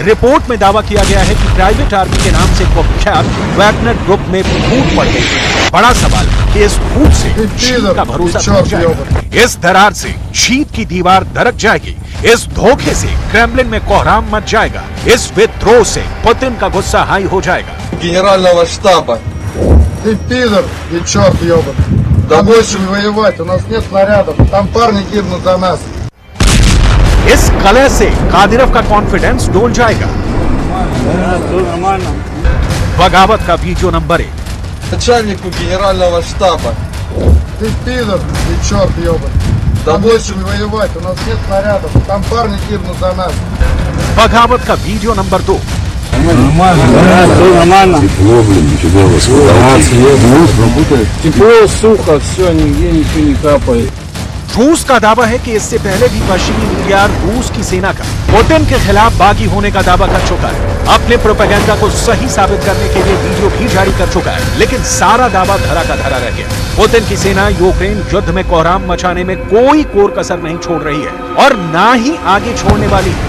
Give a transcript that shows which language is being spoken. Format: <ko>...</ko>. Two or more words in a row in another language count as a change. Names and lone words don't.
<hi>रिपोर्ट में दावा किया गया है कि प्राइवेट आर्मी के नाम से कुख्यात वैगनर ग्रुप में फूट पड़ गई। बड़ा सवाल है कि इस फूट से चीन का भरोसा टूट जाएगा, इस दरार से जीत की दीवार दरक जाएगी, इस धोखे से क्रेमलिन में कोहराम मच जाएगा, इस विद्रोह से पुतिन का गुस्सा हाई हो जाएगा।</hi> <ru>Генерального штаба. Ты пидор и черт ебаный. Да больше воевать, у нас нет снарядов, там парни гибнут за нас.</ru> <hi>इस कलह से कादिरोव का कॉन्फिडेंस डोल जाएगा। बगावत का वीडियो नंबर 1।</hi> <ru>Начальнику Генерального штаба. Ты пидор и черт ебаный. Да больше воевать, у нас нет снарядов, там парни гибнут за нас.</ru> <hi>बगावत का वीडियो नंबर 2।</hi> <ru>Тепло, сухо, все, нигде ничего не капает.</ru> <hi>रूस का दावा है कि इससे पहले भी पश्चिमी मीडिया रूस की सेना का पुतिन के खिलाफ बागी होने का दावा कर चुका है। अपने प्रोपेगेंडा को सही साबित करने के लिए वीडियो भी जारी कर चुका है, लेकिन सारा दावा धरा का धरा रह गया। पुतिन की सेना यूक्रेन युद्ध में कोहराम मचाने में कोई कोर कसर नहीं छोड़ रही है और ना ही आगे छोड़ने वाली है।</hi>